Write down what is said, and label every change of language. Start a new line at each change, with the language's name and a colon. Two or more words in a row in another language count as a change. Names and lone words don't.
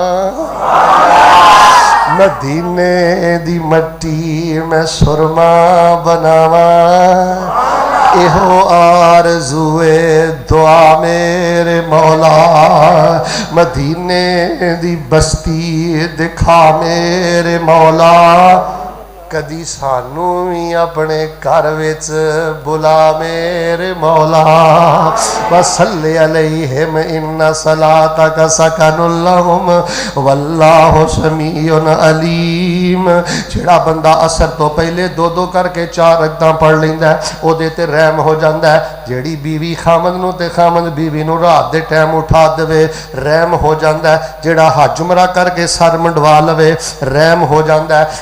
Punjabi: مدینے دی مٹی میں سرمہ بناواں، ایہو آرزوئے دعا میرے مولا، مدینے دی بستی دکھا میرے مولا، کدی سانوں بھی اپنے گھر وچ بلا میرے مولا.
Arabic: وصلِّ عليهم إن صلاتك سكن لهم والله سميع عليم.
Punjabi: جیہڑا بندہ عصر توں پہلے دو دو کرکے 4 رکعتاں پڑھ لیندا اوہدے تے رحم ہو جاندا ہے. جیہڑی بیوی خاوند نوں تے خاوند بیوی نوں رات دے ٹائم اٹھا دیوے رحم ہو جاندا ہے. جیہڑا حج عمرہ کرکے سر منڈوا لوے رحم ہو جاندا ہے.